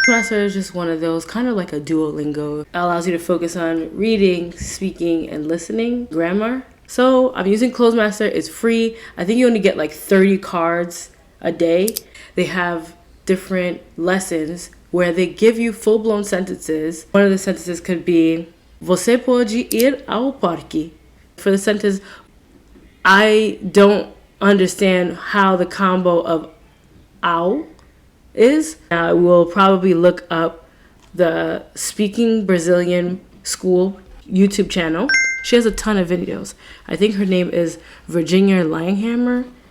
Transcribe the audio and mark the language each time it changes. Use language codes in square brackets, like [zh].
[en] Closemaster is just one of those, kind of like a Duolingo. It allows you to focus on reading, speaking, and listening, grammar. So I'm using Closemaster. It's free. I think you only get like 30 cards a day. They have different lessons where they give you full-blown sentences. One of the sentences could be, [pt] Você pode ir ao parque. [en] For the sentence, I don't understand how the combo of ao is. I will probably look up the Speaking Brazilian School YouTube channel. She has a ton of videos. I think her name is Virginia Langhammer.